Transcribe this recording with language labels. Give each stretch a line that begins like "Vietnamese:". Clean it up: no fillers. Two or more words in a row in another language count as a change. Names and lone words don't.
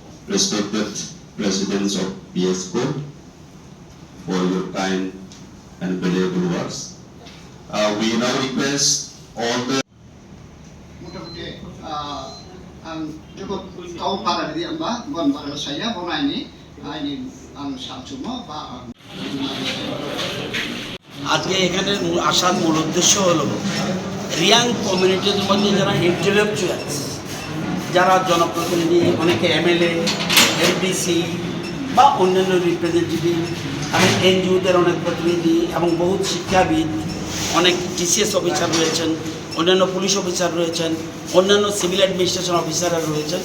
English: respected residents of PSCO, for your kind and valuable words. We now request all the
Bodo: মোটামুটি आं जोबोद गाव बादायगिरि आंबा गन बादाय साया बनायनि आंनि आं सानसुमा बा
Bangla: আজকে এখানে আসার মূল উদ্দেশ্য হলো রিয়াং কমিউনিটির মধ্যে যারা ইন্টেলেকচুয়ালস, যারা জনপ্রতিনিধি, অনেকে এমএলএ, এমডিসি বা অন্যান্য রিপ্রেজেন্টেটিভ, এবং এনজিওদের অনেক প্রতিনিধি এবং বহু শিক্ষাবিদ, অনেক টিসিএস অফিসার রয়েছেন, অন্যান্য
English: police officer
Bangla: রয়েছেন, অন্যান্য
English: civil administration officers
Bangla: রয়েছেন।